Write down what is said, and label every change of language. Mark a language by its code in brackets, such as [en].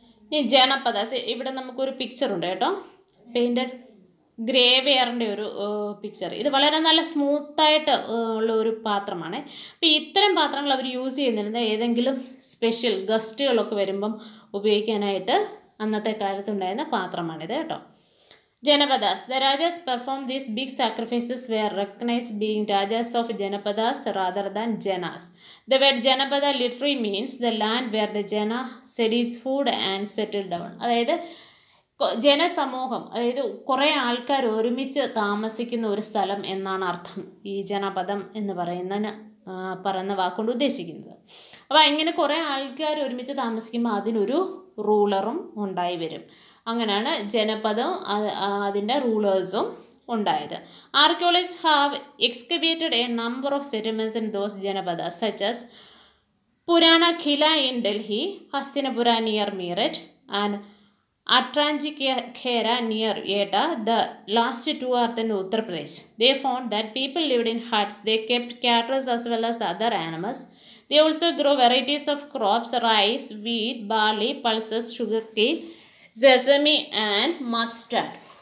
[ml] ഇനി ജനപദാസ്, ഇവിടെ നമുക്കൊരു പിക്ചറുണ്ട് കേട്ടോ, പെയിൻറ്റഡ് ഗ്രേ വെയറിൻ്റെ ഒരു പിക്ചർ. ഇത് വളരെ നല്ല സ്മൂത്തായിട്ട് ഉള്ള ഒരു പാത്രമാണ്. അപ്പോൾ ഇത്തരം പാത്രങ്ങൾ അവർ യൂസ് ചെയ്യുന്നിരുന്നത് ഏതെങ്കിലും സ്പെഷ്യൽ ഗസ്റ്റുകളൊക്കെ വരുമ്പം ഉപയോഗിക്കാനായിട്ട് അന്നത്തെ കാലത്തുണ്ടായിരുന്ന പാത്രമാണിത് കേട്ടോ. [en] Janapadas. The Rajas performed these big sacrifices were recognized being Rajas of Janapadas rather than Janas. The word Janapada literally means the land where the Jana set its food and settled down. [ml] അതായത് ജനസമൂഹം, അതായത് കുറേ ആൾക്കാർ ഒരുമിച്ച് താമസിക്കുന്ന ഒരു സ്ഥലം എന്നാണ് അർത്ഥം ഈ ജനപദം എന്ന് പറയുന്ന വാക്കുകൊണ്ട് ഉദ്ദേശിക്കുന്നത്. അപ്പോൾ ഇങ്ങനെ കുറേ ആൾക്കാർ ഒരുമിച്ച് താമസിക്കുമ്പോൾ അതിനൊരു റൂളറും ഉണ്ടായി വരും. അങ്ങനെയാണ് ജനപദം അതിൻ്റെ റൂളേഴ്സും ഉണ്ടായത്. [en] Archaeologist have excavated a number of settlements in those janapadas such as Purana Qila in Delhi, Hastinapura near Meerut and Atranjikhera near Eta. The last 2 are in Uttar Pradesh. They found that people lived in huts. They kept cattle as well as other animals. They also grow varieties of crops, rice, wheat, barley, pulses, sugarcane, sesame and mustard.